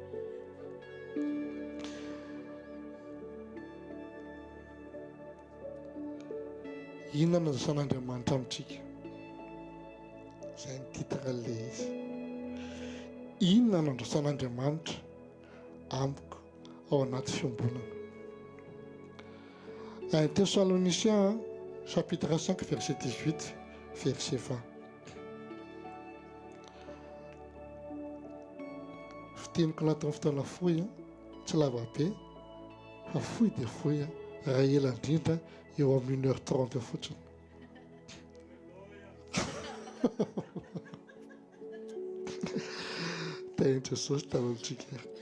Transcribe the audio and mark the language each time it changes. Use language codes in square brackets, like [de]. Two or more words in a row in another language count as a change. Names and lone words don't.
[mg] Inona no zasan'Andriamanitra amintsika? Izay ny titran'ilay izy. Inona no andrasan'Andriamanitra amiko ao anaty fiangonana? [fr] 1 Thessaloniciens chapitre 5 verset 18 verset 20. [mg] Fiteniko anatin'ny fotoana fohy, tsy lava be fa fohy dia fohy, raha ela indrindra eo amin'ny 1h30 fotsiny. Tain'i Jesosy tanantsika.